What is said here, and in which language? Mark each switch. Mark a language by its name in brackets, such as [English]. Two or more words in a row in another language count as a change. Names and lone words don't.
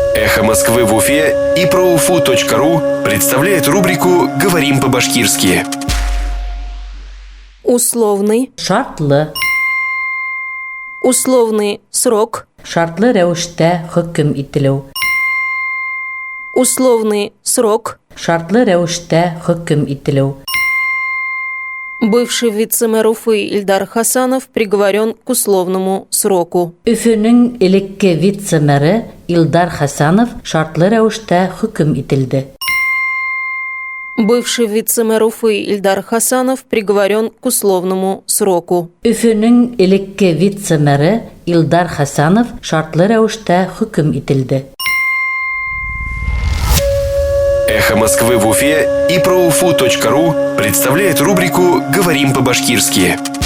[Russian] Эхо Москвы в Уфе и ProUFU.ру представляет рубрику «Говорим по-башкирски». Условный. [Bashkir] Шартлы. [Russian] Условный срок. [Bashkir] Шартлы рәвештә хөкем ителү. [Russian] Условный срок. [Bashkir] Шартлы рәвештә хөкем ителү. [Russian] Бывший вице-мэр Уфы Ильдар Хасанов приговорен к условному сроку. [Bashkir] Өфөнең элекке вице-мэры Илдар Хасанов шартлы рәвештә хөкем ителде. [Russian] Бывший вице-мэр Уфы Ильдар Хасанов приговорен к условному сроку. [Bashkir] Өфөнең элекке вице-мэры Илдар Хасанов шартлы рәвештә хөкем ителде. [Russian] Эхо Москвы в Уфе и ProUFU.ру представляет рубрику «Говорим по-башкирски».